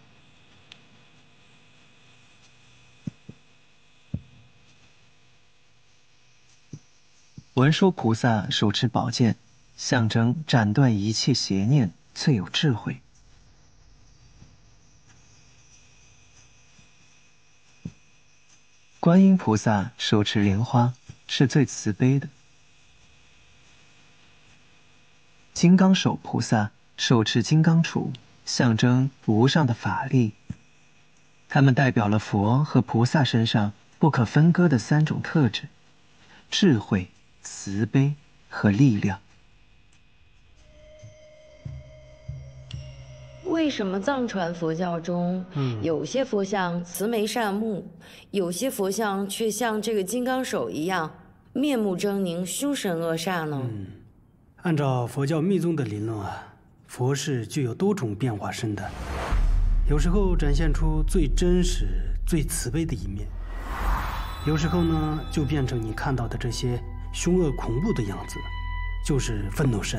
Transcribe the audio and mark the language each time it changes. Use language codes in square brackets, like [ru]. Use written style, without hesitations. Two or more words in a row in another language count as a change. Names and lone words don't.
[zh] 文殊菩薩手持寶劍，象徵斬斷一切邪念，最有智慧。觀音菩薩手持蓮花，是最慈悲的。金剛手菩薩手持金剛杵，象徵無上的法力。它們代表了佛和菩薩身上不可分割的3種特質：智慧、慈悲和力量。為什麼藏傳佛教中，有些佛像慈眉善目，有些佛像卻像這個金剛手一樣面目猙獰、凶神惡煞呢？按照佛教密宗的理論啊，佛是具有多種變化身的，有時候展現出最真實、最慈悲的一面，有時候呢就變成你看到的這些兇惡恐怖的樣子，就是憤怒身。